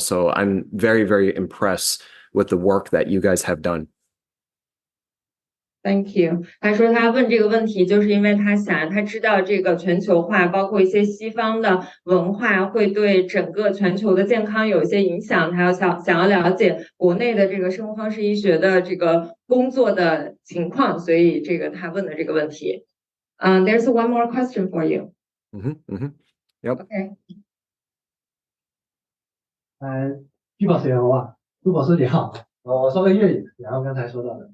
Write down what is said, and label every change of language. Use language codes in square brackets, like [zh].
[en] So I'm very, very impressed with the work that you guys have done. Thank you。 [zh] 他说他问这个问题，就是因为他知道这个全球化，包括一些西方的文化，会对整个全球的健康有一些影响。他想要了解国内的这个生活方式医学的这个工作的情况，所以这个他问的这个问题。 [en] There's one more question for you. Yep. Okay. [zh] 鞠宝学好，朱博士你好，我说个粤语，然后刚才说到的。